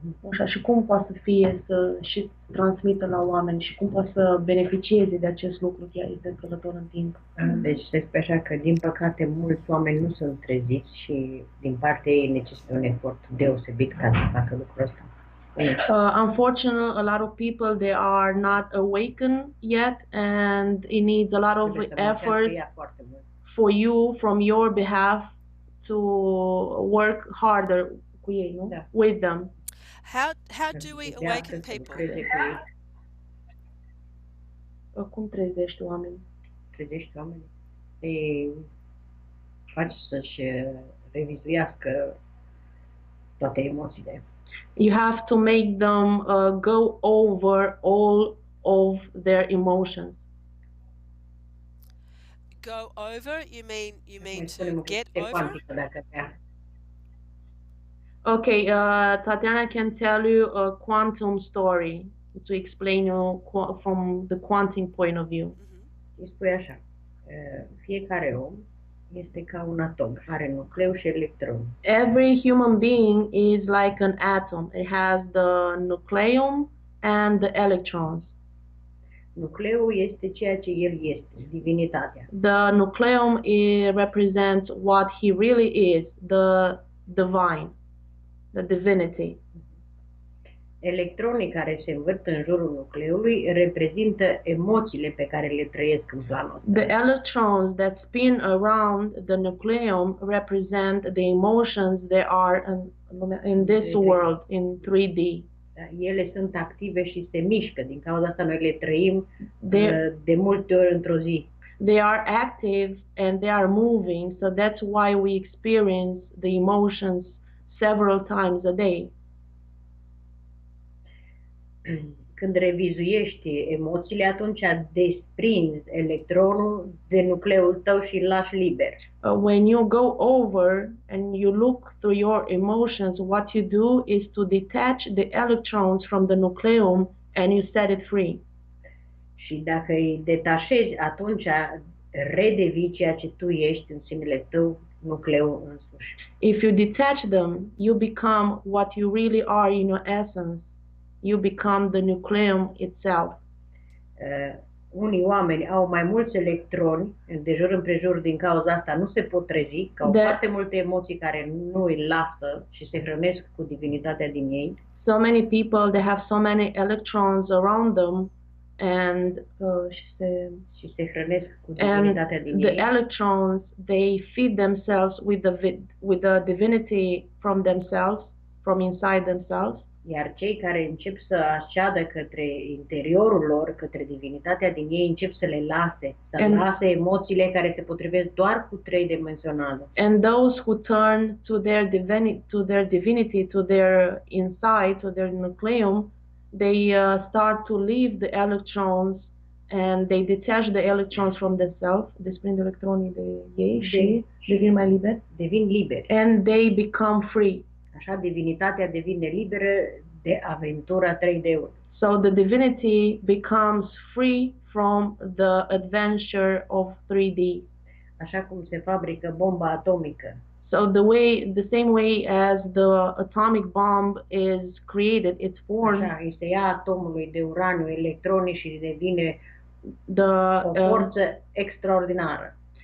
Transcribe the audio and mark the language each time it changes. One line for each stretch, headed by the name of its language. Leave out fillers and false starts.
Romanian: Așa, și cum poate să fie să și transmită la oameni și cum poate să beneficieze de acest lucru chiar este încălător în timp. Deci se spune așa că, din păcate, mulți oameni nu sunt treziți și din partea ei necesită un efort deosebit ca să facă lucrul ăsta.
English: Unfortunately, a lot of people they are not awakened yet, and it needs a lot of effort for you from your behalf to work harder
Romanian: cu ei, nu? Da.
English: With them. How do we awaken people?
Romanian: Cum trezești oamenii? Trezești oamenii? Îi faci să-și revizuiască toate emoțiile.
English: You have to make them go over all of their emotions. Go over? You mean to get over? Okay, Tatiana can tell you a quantum story to explain you from the quantum point of view.
Romanian: Îi spui așa, fiecare om este ca un atom, are nucleu și electron.
English: Every human being is like an atom. It has the nucleum and the electrons.
Romanian: Nucleul este ceea ce el este, divinitatea.
English: The nucleum represents what he really is, the divine, the divinity.
Romanian: Electronii care se învârt în jurul nucleului reprezintă emoțiile pe care le trăiesc în planul ăsta.
English: The electrons that spin around the nucleum represent the emotions that are in this world, in 3D.
Romanian: Ele sunt active și se mișcă, din cauza asta noi le trăim de multe ori într-o zi.
English: They are active and they are moving, so that's why we experience the emotions several times a day.
Romanian: Când revizuiești emoțiile, atunci desprinzi electronul de nucleul tău și îl lași liber.
English: When you go over and you look through your emotions, what you do is to detach the electrons from the nucleum and you set it free.
Romanian: Și dacă îi detașezi, atunci redevii ceea ce tu ești în sinele tău, nucleul însuși.
English: If you detach them, you become what you really are in your essence. You become the nucleum itself.
Romanian: Unii oameni au mai mulți electroni de jur împrejur, din cauza asta nu se pot trezi, că au foarte multe emoții care nu îi lasă și se hrănesc cu divinitatea din ei.
English: So many people, they have so many electrons around them and
Romanian: și se hrănesc cu divinitatea din
English: the
Romanian: ei.
English: electrons, they feed themselves with the divinity from themselves, from inside themselves.
Romanian: Iar cei care încep să asceadă către interiorul lor, către divinitatea din ei, încep să le lase, să lase emoțiile care se potrivesc doar cu tridimensională.
English: And those who turn to their divinity, to their inside, to their nucleum, they start to leave the electrons and they detach the electrons from themselves,
Romanian: desprind electronii de ei și devin mai liberi. Devin liberi.
English: And they become free.
Romanian: Așa, divinitatea devine liberă de aventura 3D-ului.
English: So the divinity becomes free from the adventure of 3D.
Romanian: Așa cum se fabrică bomba atomică.
English: So the same way as the atomic bomb is created, it's formed.
Romanian: Așa, îi se ia atomului de uraniu electronii și devine o forță extraordinară.